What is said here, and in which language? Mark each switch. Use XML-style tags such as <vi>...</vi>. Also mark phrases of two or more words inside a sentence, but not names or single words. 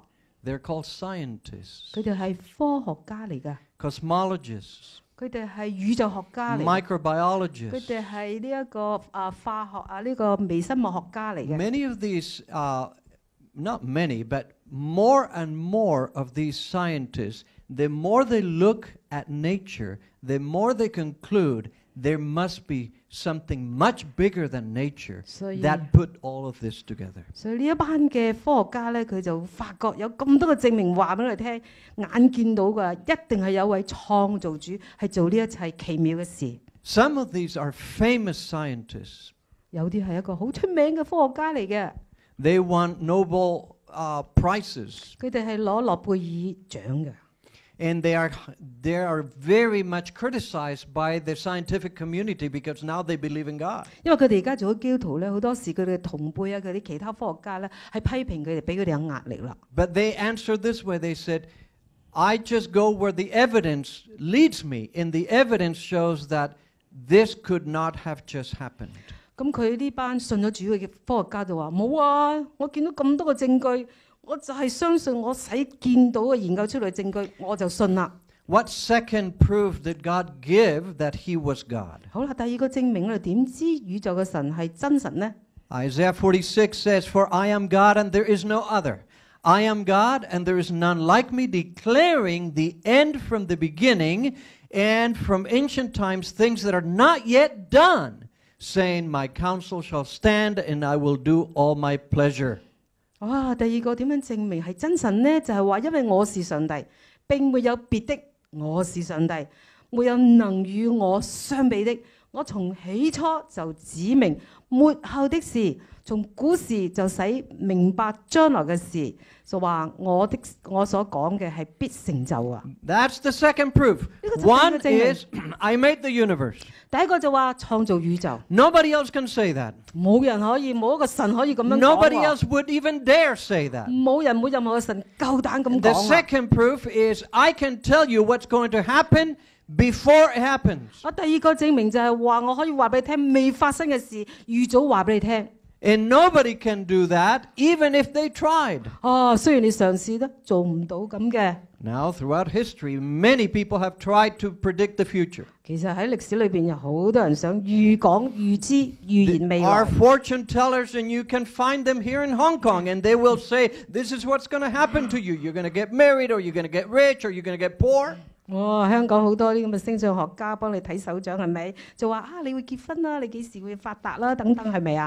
<en>They're called scientists,</en> <yue>佢哋係科學家嚟㗎，</yue> <en>cosmologists,</en> <yue>佢哋係宇宙學家嚟㗎，佢</yue> <en>microbiologists.</en> <yue>哋係呢一個化學啊呢個微生物學家嚟嘅。</yue> <en>Many of these, not many, but more and more of these scientists, the more they look at nature, the more they conclude there must be something much bigger than nature that put all of this together.</en> <yue>所以呢一班嘅科學家咧，佢就發覺有咁多嘅證明話俾我哋聽，眼見到㗎，一定係有位創造主係做呢一切奇妙嘅事。</yue> <en>Some of these are famous scientists.</en> <yue>有啲係一個好出名嘅科學家嚟嘅，</yue> <en>They won Nobel prizes.</en> <yue>佢哋係攞諾貝爾獎嘅。</yue> <en>And they are very much criticized by the scientific community because now they believe in God.</en> <yue>因為佢哋而家做咗基督徒咧，好多時佢哋嘅同輩啊，佢啲其他科學家咧，係批評佢哋，俾佢哋有壓力啦。</yue> <en>But they answered this way. They said, I just go where the evidence leads me. And the evidence shows that this could not have just happened.</en> <yue>咁佢呢班信咗主嘅科學家就話：冇啊，我見到咁多嘅證據。我就係相信我使見到嘅研究出嚟嘅證據，我就信啦。</yue> <en>What second proof did God give that He was God?</en> <yue>好啦，第二個證明我哋點知宇宙嘅神係真神呢？</yue> <en>Isaiah 46 says, For I am God and there is no other. I am God and there is none like me, declaring the end from the beginning and from ancient times things that are not yet done, saying, My counsel shall stand and I will do all my pleasure.</en> <yue>哇！第二個點樣證明係真神呢？就係話，因為我是上帝，並沒有別的，我是上帝，沒有能與我相比的。我從起初就指明末後的事，從古時就使明白將來嘅事，就話我所講嘅係必成就啊！</yue> <en>That's the second proof. One is, I made the universe.</en> <yue>第一個就話創造宇宙。</yue> <en>Nobody else can say that.</en> <yue>冇人可以，冇一個神可以咁樣講</yue> <en>Nobody</en> <yue>喎。</yue> <en>else would even dare say that.</en> <yue>冇人冇任何嘅神夠膽咁</yue> <en>The</en> <yue>講啊！</yue> <en>second proof is, I can tell you what's going to happen before it happens.</en> <yue>我第二個證明就係話，我可以話俾你聽，未發生嘅事預早話俾你聽。</yue> <en>And nobody can do that, even if they tried.</en> <yue>雖然你嘗試都做唔到咁嘅。</yue> <en>Now, throughout history, many people have tried to predict the future.</en> <yue>其實喺歷史裏邊有好多人想預講、預知、預言未</yue> <en>Are</en> <yue>來。</yue> <en>fortune tellers, and you can find them here in Hong Kong, and they will say, this is what's going to happen to you. You're going to get married, or you're going to get rich, or you're going to get poor.</en> <yue>哇！香港好多啲咁嘅星相學家幫你睇手掌係咪？就話你會結婚啦，你幾時會發達啦，等等係咪啊？</yue>